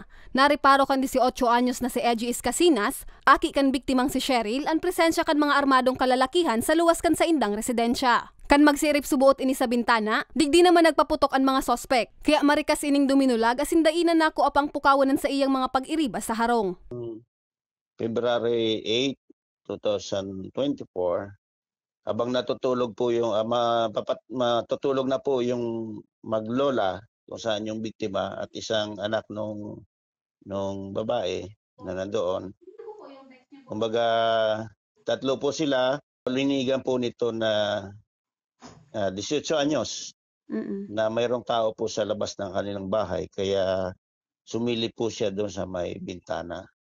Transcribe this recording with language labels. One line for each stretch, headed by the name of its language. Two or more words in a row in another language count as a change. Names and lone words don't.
Bikol: Nariparo kan 18 anyos na si Edgy Escasinas, aki kan biktimang si Cheryl, ang presensya kan mga armadong kalalakihan sa luwas kan sa indang residensya. Kan magsirip subuot ini sa bintana, digdi naman nagpaputok ang mga sospek, kaya marikas ining duminulag asin dainan nako apang pukawanan sa iyang mga pag-iriba sa harong.
Filipino: February 8, 2024, habang natutulog po yung matutulog na po yung maglola kung saan yung biktima at isang anak nung babae na nandoon. Kumbaga, 3 po sila, linigan po nito na 18 anyos na mayroong tao po sa labas ng kanilang bahay kaya sumilip po siya doon sa may bintana.